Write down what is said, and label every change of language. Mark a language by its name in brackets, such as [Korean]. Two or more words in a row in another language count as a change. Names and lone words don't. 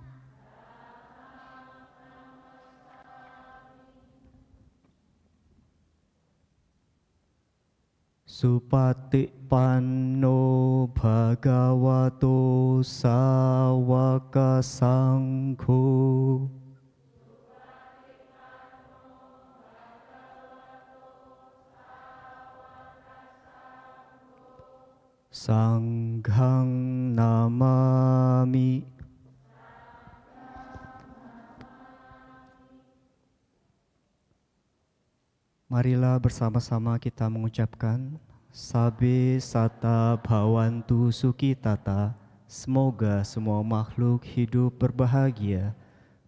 [Pali] Supatipanno bhagavato sawaka sangho. Sanghang namami. [Indonesian] Marilah bersama-sama kita mengucapkan [Pali] Sabe Sata Bhawantu Sukhitata. [Indonesian] Semoga semua makhluk hidup berbahagia.